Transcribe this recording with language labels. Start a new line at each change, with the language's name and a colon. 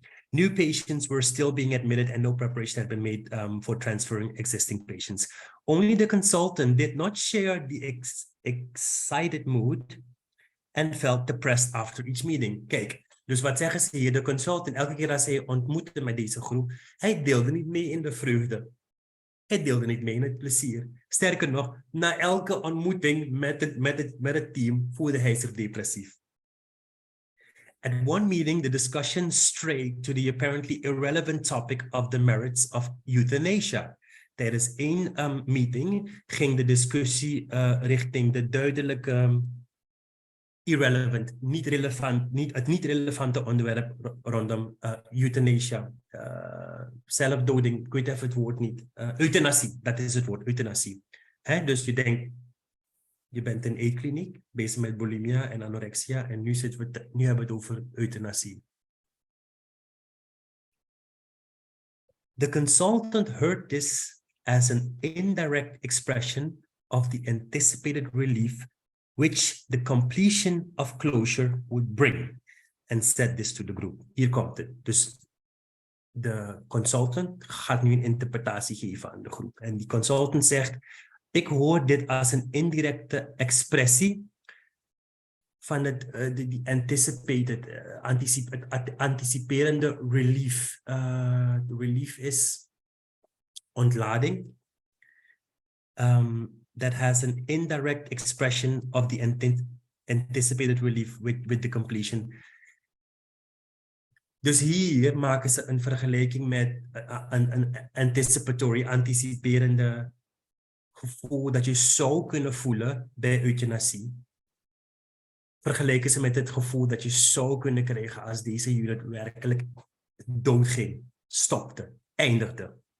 English: New patients were still being admitted and no preparation had been made for transferring existing patients. Only the consultant did not share the excited mood and felt depressed after each meeting.
Dutch: Kijk, dus wat zeggen ze hier? De consultant, elke keer als hij ontmoette met deze groep, hij deelde niet mee in de vreugde. Hij deelde niet mee in het plezier. Sterker nog, na elke ontmoeting met het team voelde hij zich depressief.
English: At one meeting, the discussion strayed to the apparently irrelevant topic of the merits of euthanasia.
Dutch: Tijdens één meeting ging de discussie richting de duidelijke irrelevant, het niet relevante onderwerp rondom euthanasia. Zelfdoding, ik weet even het woord niet. Euthanasie, dat is het woord, euthanasie. Dus je denkt, je bent in een eetkliniek, bezig met bulimia en anorexia, en nu hebben we het over euthanasie.
English: The consultant heard this as an indirect expression of the anticipated relief which the completion of closure would bring, and said this to the group.
Dutch: Hier komt het. Dus de consultant gaat nu een interpretatie geven aan de groep. En die consultant zegt, ik hoor dit als een indirecte expressie van die anticipated, anticiperende relief. De relief is ontlading.
English: That has an indirect expression of the anticipated relief with the completion.
Dutch: Dus hier maken ze een vergelijking met een anticipatory, anticiperende gevoel dat je zou kunnen voelen bij euthanasie. Vergelijken ze met het gevoel dat je zou kunnen krijgen als deze unit werkelijk doodging, stopte, eindigde.